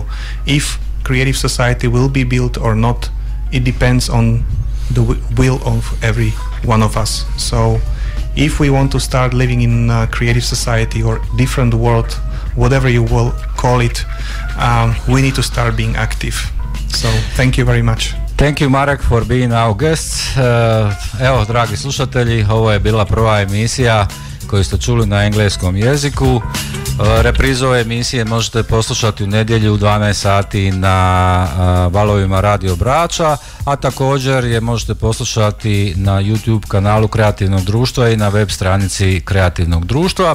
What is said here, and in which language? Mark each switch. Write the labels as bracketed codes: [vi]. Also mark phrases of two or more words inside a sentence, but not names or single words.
[en] If creative society will be built or not, it depends on the will of every one of us. So if we want to start living in a creative society or different world, whatever you will call it, we need to start being active. So thank you very much. Thank you, Marek, for being our guest. [hr] Evo, dragi slušatelji, ovo je bila prva emisija koju ste čuli na engleskom jeziku. Reprizu ove emisije možete poslušati u nedjelju u 12 sati na valovima Radiju Brača, a također je možete poslušati na YouTube kanalu Kreativnog društva i na web stranici Kreativnog društva.